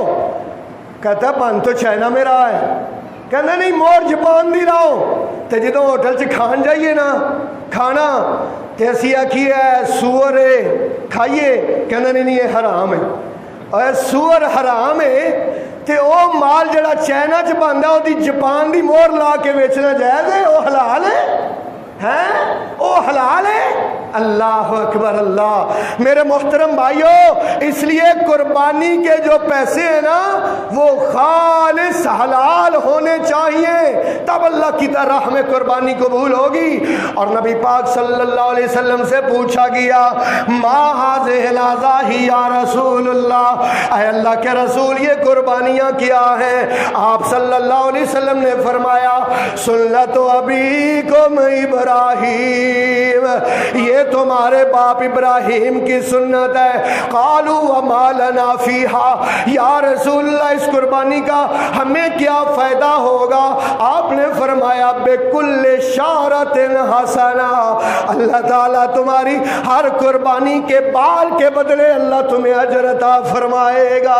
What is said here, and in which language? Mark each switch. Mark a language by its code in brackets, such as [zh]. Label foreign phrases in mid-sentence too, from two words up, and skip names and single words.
[pa] کہتا ہے بن تو چائنا میں رہا ہے، کہنا نہیں مور جاپان دی لاؤ۔ تو جدو ہوٹل چ کھان جائیے نا کھانا تے اسی آکھیے سور ہے کھائیے، کہنا نہیں یہ حرام ہے، اور سور حرام ہے تے او مال جڑا چائنا چ بندا او دی جاپان دی مور لا کے بیچنا جائز ہے، او حلال ہے؟ ہیں وہ حلال ہے؟ [ar] اللہ اکبر [pa] اللہ۔ [ur] میرے محترم بھائیوں، اس لیے قربانی کے جو پیسے ہیں نا وہ خالص حلال ہونے چاہیے، تب اللہ کی راہ میں قربانی قبول ہوگی۔ اور نبی پاک [ar] صلی اللہ علیہ وسلم [ur] سے پوچھا گیا [ar] ما ھذہ الاضاحی یا رسول اللہ، [ur] اے اللہ کے رسول یہ قربانیاں کیا ہیں؟ آپ [ar] صلی اللہ علیہ وسلم [ur] نے فرمایا [ar] سنت ابیکم ابراہیم، [ur] یہ تمہارے باپ ابراہیم کی سنت ہے۔ [ar] قالوا وما لنا فیہا، [ur] یا رسول اللہ اس قربانی کا ہمیں کیا فائدہ ہوگا؟ آپ نے فرمایا [ar] بکل شعرۃ حسنہ، [ur] اللہ تعالیٰ تمہاری ہر قربانی کے بال کے بدلے اللہ تمہیں اجر عطا فرمائے گا۔